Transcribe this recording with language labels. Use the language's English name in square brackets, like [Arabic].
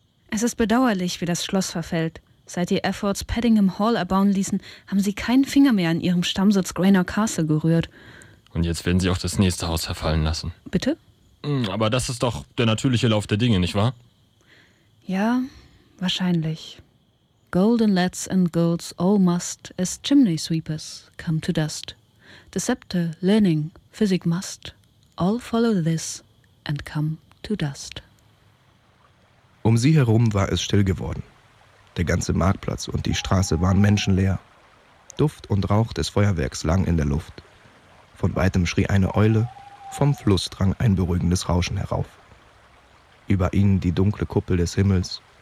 [German] Es ist bedauerlich, wie das Schloss verfällt. Seit die Effords Paddingham Hall erbauen ließen, haben sie keinen Finger mehr an ihrem Stammsitz Grainer Castle gerührt. Und jetzt werden sie auch das nächste Haus verfallen lassen. Bitte? Aber das ist doch der natürliche Lauf der Dinge, nicht wahr? Ja, wahrscheinlich. [English] Golden lads and girls all must, as chimney sweepers come to dust. The scepter, learning, physic must, all follow this and come to dust. [German] Um sie herum war es still geworden. Der ganze Marktplatz und die Straße waren menschenleer. Duft und Rauch des Feuerwerks lang in der Luft. Von weitem schrie eine Eule, vom Fluss drang ein beruhigendes Rauschen herauf. Über ihnen die dunkle Kuppel des Himmels,